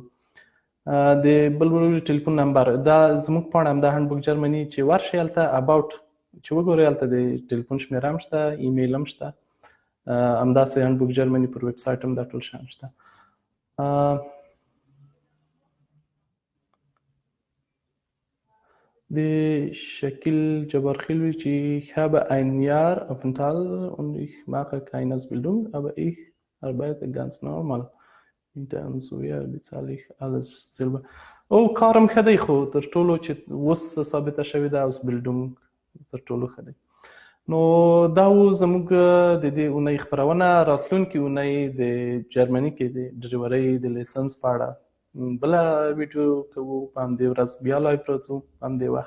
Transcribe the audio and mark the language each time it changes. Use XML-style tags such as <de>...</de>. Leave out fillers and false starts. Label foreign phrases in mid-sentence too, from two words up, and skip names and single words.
<ps>د بل ورور ویلي ټلیفون نمبر، دا زموږ پاڼه همدا هانډبوک جرمني چې ورشئ هلته اباوټ چې وګورئ، هلته د ټلیفون شمېره هم شته، ایمیل هم شته، همداسې هانډبوک جرمني پر</ps> <en>website</en> <ps>هم دا ټول شیان شته. د شکیل جبارخیل وی چې</ps> <de>ich habe ein Jahr Aufenthalt und ich mache keine Ausbildung, aber ich arbeite ganz normal. Und so ja bezahle ich alles selber.</de> <ps>او کارم ښه دی، خو تر ټولو چې اوس ثابته شوې ده اوسبیلډونګ تر ټولو ښه دی. نو دا و زموږ د دې اونۍ خپرونه. راتلونکې اونۍ د جرمني کې د ډریورۍ د لیسنس په اړه بله ویډیو کوو، په همدې ورځ بیا لایف راځو په همدې وخت.</ps>